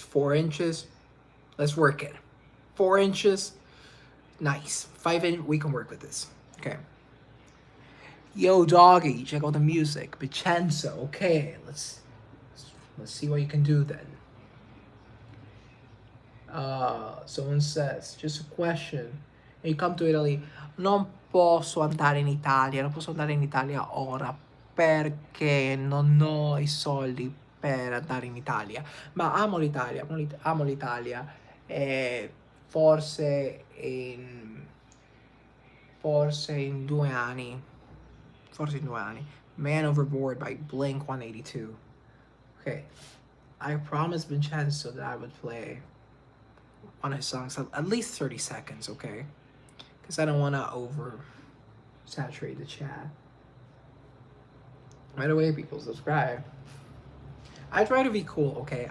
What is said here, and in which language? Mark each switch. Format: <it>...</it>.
<en>4 inches, let's work it. 4 inches, nice. 5 inch, we can work with this. Okay. Yo, doggy, check out the music. Vincenzo, okay, let's see what you can do then. Someone says, just a question. You come to Italy,</en> <it>non posso andare in Italia ora perché non ho i soldi per andare in Italia, ma amo l'Italia e forse in 2 anni, Man Overboard by Blink 182.</it> <en>Okay, I promised Vincenzo that I would play one of his songs at least 30 seconds, okay? Because I don't want to saturate the chat. Right away, people, subscribe. I try to be cool, okay?</en>